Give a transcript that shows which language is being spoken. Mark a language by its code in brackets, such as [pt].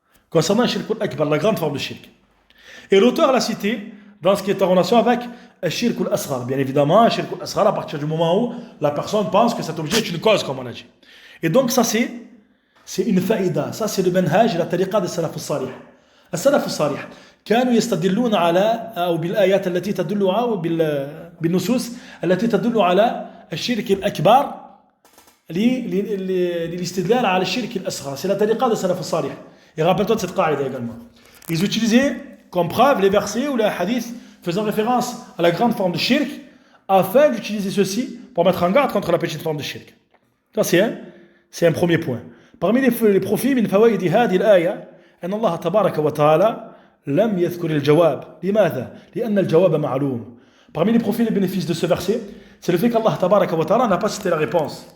[fr] Concernant al-shirk al-akbar, la grande forme de shirk. Et l'auteur l'a cité dans ce qui est en relation avec al-shirk al-asghar. Bien évidemment, al-shirk al-asghar, à partir du moment où la personne pense que cet objet est une cause, comme on a dit. Et donc ça c'est une faïda, ça c'est le manhaj et la tariqa des salaf al-salih. [ar] السلف الصالح كانوا يستدلون على أو بالآيات التي تدل أو بالنصوص التي تدل على الشرك الأكبر للاستدلال على الشرك الأصغر. [fr] C'est la tariqa des salaf al-salih. Et rappelle-toi de cette qaïda également. Ils utilisaient comme preuve les versets ou les hadiths faisant référence à la grande forme de shirk afin d'utiliser ceci pour mettre en garde contre la petite forme de shirk. Ça c'est un premier point. Parmi les profits [ar] من فوائد هذه الآية أن الله تبارك وتعالى لم يذكر الجواب. لماذا؟ لأن الجواب معلوم. [fr] Parmi les profits et les bénéfices de ce verset, c'est le fait qu'Allah tabaraka wa ta'ala n'a pas cité la réponse.